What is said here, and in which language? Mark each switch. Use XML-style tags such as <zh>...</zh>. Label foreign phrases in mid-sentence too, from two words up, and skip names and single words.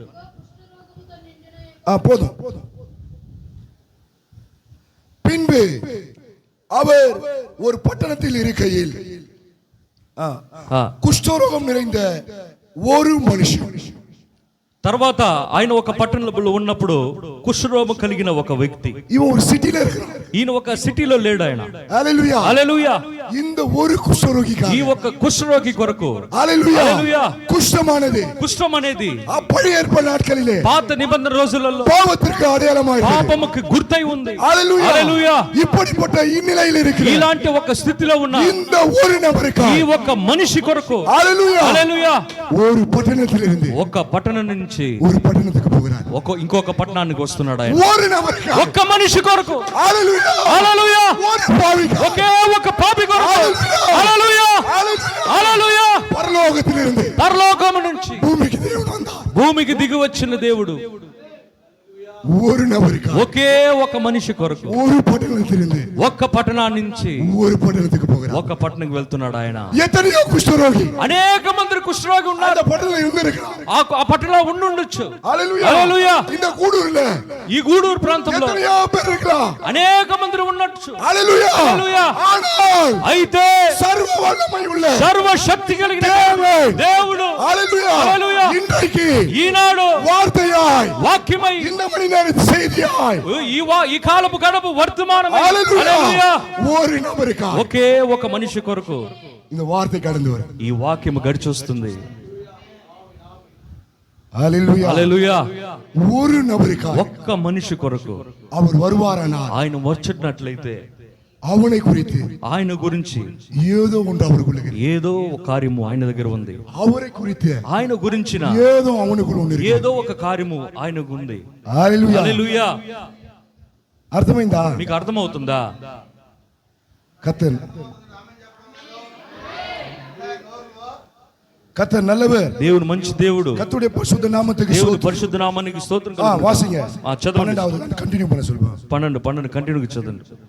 <ta>போதும். பின்பு அவர் ஒரு பட்டணத்தில் இருக்கையில் குஷ்டரோகம் நிறைந்த ஒரு மனுஷன்,</ta> <te>తర్వాత ఆయన ఒక పట్టణంలో ఉన్నప్పుడు కుష్ఠరోగం కలిగిన ఒక వ్యక్తి,</te> <ta>இவன் ஒரு சிட்டில இருக்கிறான்.</ta> <te>ఈయన ఒక సిటీలో లేడు ఆయన.</te> <ta>ஹalleluya</ta> <te>హల్లెలూయా</te> <ta>இந்த ஒரு குஷ்டரோகிக்கு</ta> <te>ఈ ఒక కుష్ఠరోగి కొరకు</te> <ta>ஹalleluya</ta> <te>హల్లెలూయా</te> <ta>குஷ்டமானது</ta> <te>కుష్ఠం అనేది</te> <ta>பழைய ஏற்பாடு நாட்களிலே</ta> <te>పాత నిబంధన రోజులలో</te> <ta>பாவத்திற்கு அடையாளமாய்</ta> <te>పాపముக்கு గుర్తై ఉంది.</te> <ta>ஹalleluya</ta> <te>హల్లెలూయా</te> <ta>இப்படிப்பட்ட இந்நிலையில் இருக்கிற</ta> <te>ఇలాంటి ఒక స్థితిలో ఉన్న</te> <ta>இந்த ஒரு நபருக்கு</ta> <te>ఈ ఒక మనిషి కొరకు</te> <ta>ஹalleluya</ta> <te>హల్లెలూయా</te> <ta>ஒரு பட்டணத்திலிருந்து</ta> <te>ఒక పట్టణం నుంచి</te> <ta>ஒரு பட்டணத்துக்கு போகிறார்.</ta> <te>ఇంకొక పట్టణానికి వస్తున్నాడు ఆయన.</te> <ta>ஒரு நபருக்கு</ta> <te>ఒక్క మనిషి కొరకు</te> <ta>ஹalleluya</ta> <te>హల్లెలూయా</te> <ta>ஒரு பாவிக்கு</ta> <te>ఒకే ఒక పాపి కొరకు హల్లెలూయా హల్లెలూయా</te> <ta>பரலோகத்திலிருந்து</ta> <te>పరలోకము నుంచి</te> <ta>பூமிக்கு தேவன் வந்தார்.</ta> <te>భూమికి దిగి వచ్చిన దేవుడు</te> <ta>ஒரு நபருக்கு</ta> <te>ఒకే ఒక మనిషి కొరకు</te> <ta>ஒரு பட்டணத்திலிருந்து</ta> <te>ఒక్క పట్టణాన్ని నుంచి</te> <ta>ஒரு பட்டணத்துக்கு போகிறார்.</ta> <te>ఒక పట్టణంకి వెళ్తున్నాడు ఆయన.</te> <ta>எத்தனையோ குஷ்டரோகி</ta> <te>అనేక మంది కుష్ఠరోగి ఉన్నారు.</te> <ta>அந்த பட்டணத்தில் இருந்திருக்கிறார்.</ta> <te>ఆ పట్టణంలో ఉండుండొచ్చు.</te> <ta>ஹalleluya</ta> <te>హల్లెలూయా</te> <ta>இந்த கூடூர்ல</ta> <te>ఈ గూడూరు ప్రాంతంలో</te> <ta>எத்தனையோ பேர் இருக்கலாம்.</ta> <te>అనేక మంది ఉండొచ్చు.</te> <ta>ஹalleluya</ta> <te>హల్లెలూయా</te> <ta>ஆனால்</ta> <te>అయితే</te> <ta>சர்வ வல்லமை உள்ள</ta> <te>సర్వ శక్తి కలిగిన</te> <ta>தேவன்</ta> <te>దేవుడు</te> <ta>ஹalleluya</ta> <te>హల్లెలూయా</te> <ta>இன்றைக்கு</ta> <te>ఈనాడు</te> <ta>வார்த்தையாய்</ta> <te>వాక్యమై</te> <ta>இந்த மணி நேர செய்தியாய்</ta> <te>ఈ కాలపు గడపు వర్తమానమై</te> <ta>ஹalleluya</ta> <te>హల్లెలూయా</te> <ta>ஒரு நபருக்கு</ta> <te>ఒకే ఒక మనిషి కొరకు</te> <ta>இந்த வார்த்தை கடந்து வரும்.</ta> <te>ఈ వాక్యము గడిచొస్తుంది.</te> <ta>ஹalleluya</ta> <te>హల్లెలూయా</te> <ta>ஒரு நபருக்கு</ta> <te>ఒక్క మనిషి కొరకు</te> <ta>அவர் வருவாரானால்</ta> <te>ఆయన వచ్చినట్లయితే</te> <ta>அவனை குறித்து</ta> <te>ఆయన గురించి</te> <ta>ஏதோ ஒன்று அவருக்குள்ள</ta> <te>ఏదో ఒక కార్యము ఆయన దగ్గర ఉంది.</te> <ta>அவரை குறித்து</ta> <te>ఆయన గురించిన</te> <ta>ஏதோ அவனுக்குள்ள ஒன்று இருக்கு.</ta> <te>ఏదో ఒక కార్యము ఆయనకు ఉంది.</te> <ta>ஹalleluya</ta> <te>హల్లెలూయా అర్థమైందా? మీకు అర్థమవుతుందా?</te> <ta>கர்த்தர் கர்த்தர் நல்லவர்.</ta> <te>దేవుడు మంచి దేవుడు.</te> <ta>கர்த்தருடைய பரிசுத்த நாமத்துக்கு</ta> <te>దేవుని</te> <ta>ஸ்தோத்திரம்.</ta> <te>పరిశుద్ధ నామానికి స్తోత్రం</te> <ta>வாசிங்க.</ta> <te>చదవండి.</te> <ta>12வது கண்டினியூ பண்ண சொல்லுங்க.</ta> <te>12 కంటిన్యూగా చదవండి.</te>